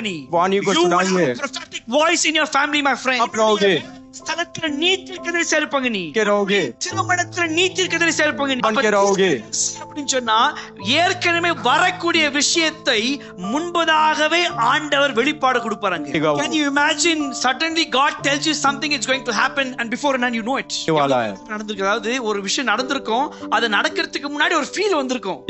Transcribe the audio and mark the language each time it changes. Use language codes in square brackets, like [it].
[en] நீ prophetic voice in your family, my friend. [ta] ஸ்தலத்துல நீ தீர்க்கதரிசியா இருப்பாங்க. நீ திருமணத்துல நீ தீர்க்கதரிசியா இருப்பாங்க. அப்படின்னு சொன்னா ஏற்கனவே வரக்கூடிய விஷயத்தை முன்பதாகவே ஆண்டவர் வெளிப்பாடு கொடுப்பாங்க. [en] Can you imagine suddenly God tells you something is going to happen and before and you know it? [ta] நடந்திருக்கு. அதாவது ஒரு விஷயம் நடந்திருக்கும், அது நடக்கிறதுக்கு முன்னாடி ஒரு ஃபீல் வந்திருக்கும்.